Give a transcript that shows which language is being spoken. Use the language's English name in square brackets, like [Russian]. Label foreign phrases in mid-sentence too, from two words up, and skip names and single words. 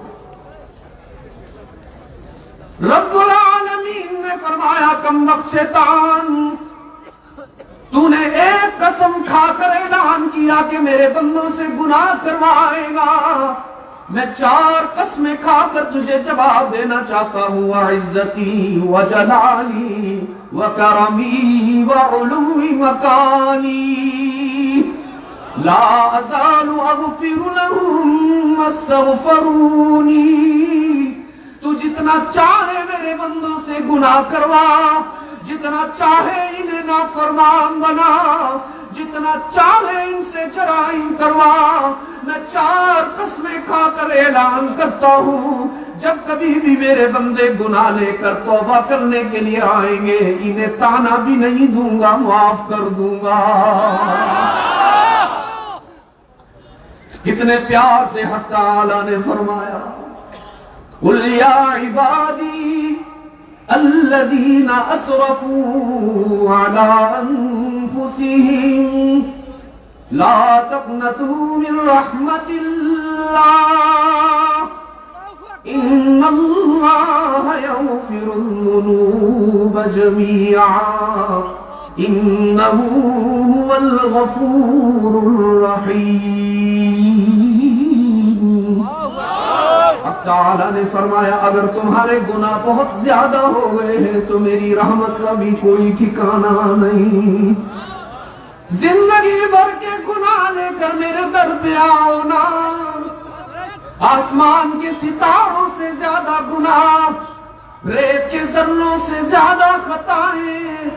[Hindi] रब्बुल आलमीन ने फरमाया कम वक्त शैतान, तूने एक कसम खाकर ऐलान किया कि मेरे बंदों से गुनाह करवाएगा, मैं 4 कसमें खाकर तुझे जवाब देना चाहता हूं। [Arabic] وعزتي وجلالي وكرمي وعلو مكاني لا أزال أغفر لهم واستغفروني. [Hindi] तू जितना चाहे मेरे बंदों से गुनाह करवा, जितना चाहे इन्हें नाफरमान बना, जितना चाहे इनसे जराइम करवा, मैं 4 कसमें खाकर ऐलान करता हूं, जब कभी भी मेरे बंदे गुनाह लेकर तौबा करने के लिए आएंगे, इन्हें ताना भी नहीं दूंगा, माफ कर दूंगा। कितने प्यार से हक ताला ने फरमाया [Arabic] قل يا عبادي الذين أسرفوا على أنفسهم لا تقنطوا من رحمة الله إن الله يغفر الذنوب جميعا إنه هو الغفور الرحيم. [Hindi] ताला ने फरमाया अगर तुम्हारे गुनाह बहुत ज्यादा हो गए हैं तो मेरी रहमत का भी कोई ठिकाना नहीं। जिंदगी भर के गुनाह लेकर मेरे दर पे आओ ना, आसमान के सितारों से ज्यादा गुनाह, रेत के जर्रों से ज्यादा खताएं,